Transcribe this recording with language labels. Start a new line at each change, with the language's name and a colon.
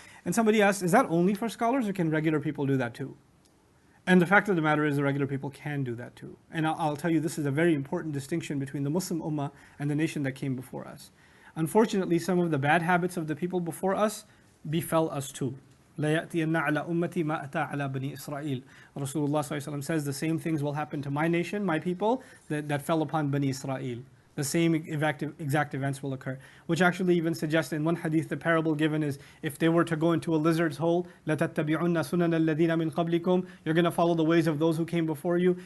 English: And somebody asked, is that only for scholars, or can regular people do that too? And the fact of the matter is, the regular people can do that too. And I'll tell you, this is a very important distinction between the Muslim ummah and the nation that came before us. unfortunately, some of the bad habits of the people before us befell us too.
Arabic: لا يأتين على أمتي ما أتى على بني إسرائيل.
English: Rasulullah ﷺ says the same things will happen to my nation, my people, that fell upon Bani Israel. The same exact events will occur. Which actually even suggests in one hadith, the parable given is, if they were to go into a lizard's hole,
Arabic: لَتَتَّبِعُنَّ سُنَنَ الَّذِينَ مِنْ قَبْلِكُمْ,
English: you're going to follow the ways of those who came before you.